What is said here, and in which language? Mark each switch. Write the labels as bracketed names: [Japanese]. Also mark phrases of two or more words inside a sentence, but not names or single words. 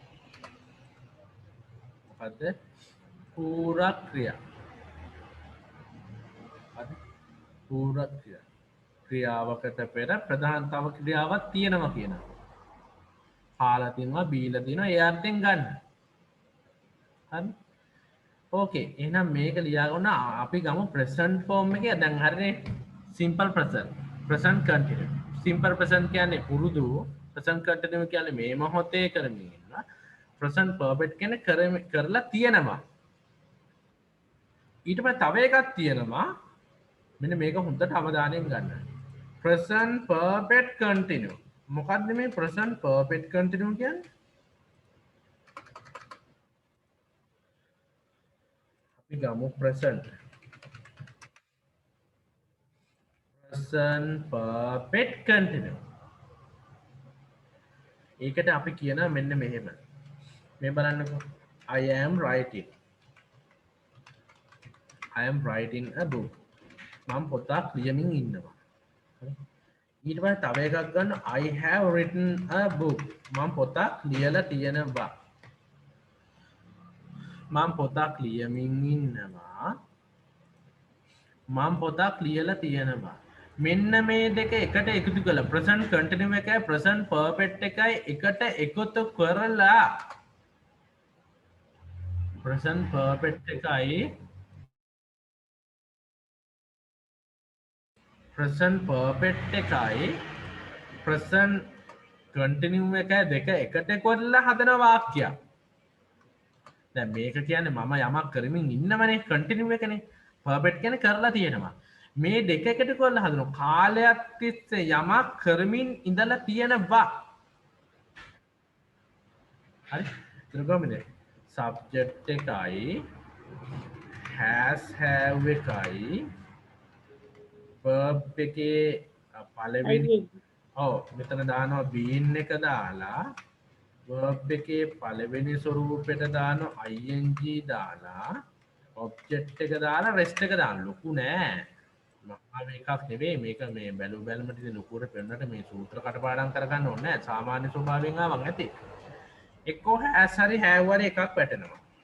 [Sinhala] මොකද්ද පූරක ක්‍රියා හරි පූරක ක්‍රියා ක්‍රියාවකට පෙර ප්‍රධාන තව ක්‍රියාවක් තියෙනවා කියනවා කාලා තිනවා බීලා තිනවා ඒ අර්ථයෙන් ගන්න හරි ඕකේ එහෙනම් මේක ලියාගන්න අපි ගමු [English] present form [Sinhala] එකේ දැන් හරිනේ [English] simple present continuous simple present [Sinhala] කියන්නේ පුරුදු [English] present continuous [Sinhala] කියන්නේ මේ මොහොතේ කරමින් ඉන්නවා [English] present perfect [Sinhala] කියන්නේ කරලා තියෙනවා ඊට පස්සේ තව එකක් තියෙනවා මෙන්න මේක හොඳට අවධානයෙන් ගන්න [English] present perfect continuous [Sinhala] මොකද්ද මේ [English] present perfect continuous [Sinhala] කියන්නේ gamu [English] present perfect continuous [Sinhala] ඒකට අපි කියනවා මෙන්න මෙහෙම මේ බලන්නකෝ [English] I am writing a book [Sinhala] මම පොතක් ලියමින් ඉන්නවා ඊට පස්සේ තව එකක් ගන්න [English] I have written a book [Sinhala] මම පොතක් ලියලා තියෙනවා මම පොතක් ලියමින් ඉන්නවා මම පොතක් ලියලා තියෙනවා මෙන්න මේ දෙක එකට එකතු කළා [English] present continuous [Sinhala] එකයි [English] present perfect [Sinhala] එකයි එකට එකතු කරලා [English] present perfect [Sinhala] එකයි [English] present continuous [Sinhala] එකයි දෙක එකට කරලා හදන වාක්‍යයක් දැන් මේක කියන්නේ මම යමක් කරමින් ඉන්නවනේ කන්ටිනියු එකනේ පර්ෆෙක්ට් කියන්නේ කරලා තියෙනවා මේ දෙක එකට කරලා හදනවා කාලයක් තිස්සේ යමක් කරමින් ඉඳලා තියෙනවා හරි ත්‍රිගොමනේ සබ්ජෙක්ට් එකයි [English] has have [Sinhala] එකයි verb එකේ පළවෙනි ඔව් මෙතන දානවා been එක දාලා verb එකේ පළවෙනි ස්වරූපෙට දානවා ing දාලා object එක දාලා rest එක දාන්න ලොකු නෑ මම එකක් නෙවෙයි මේක මේ බැලුමට ඉතින් ලොකුවට පෙන්නට මේ සූත්‍ර කටපාඩම් කරගන්න ඕනේ නෑ සාමාන්‍ය ස්වභාවයෙන් ආවන් ඇති එක්කෝ has හරි have හරි එකක් වැටෙනවා